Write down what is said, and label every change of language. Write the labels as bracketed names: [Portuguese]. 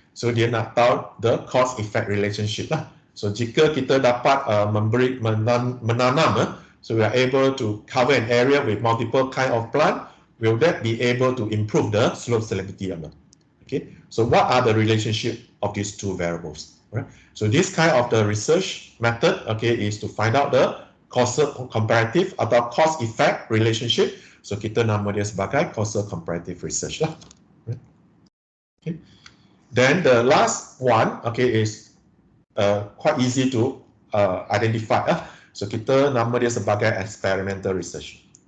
[Malay] So dia nak tahu [English] the cause effect relationship lah. [Malay] So jika kita dapat menanam, [English] so we are able to cover an area with multiple kind of plant, will that be able to improve the slope stability or not? Okay, so what are the relationship of these two variables? Right? So this kind of the research method, okay, is to find out the causal comparative atau cause effect relationship. [Malay] So kita nama dia sebagai causal comparative research lah. [English] Right? Okay. Then the last one, okay, is quite easy to identify. [Malay] So kita nama dia sebagai experimental research.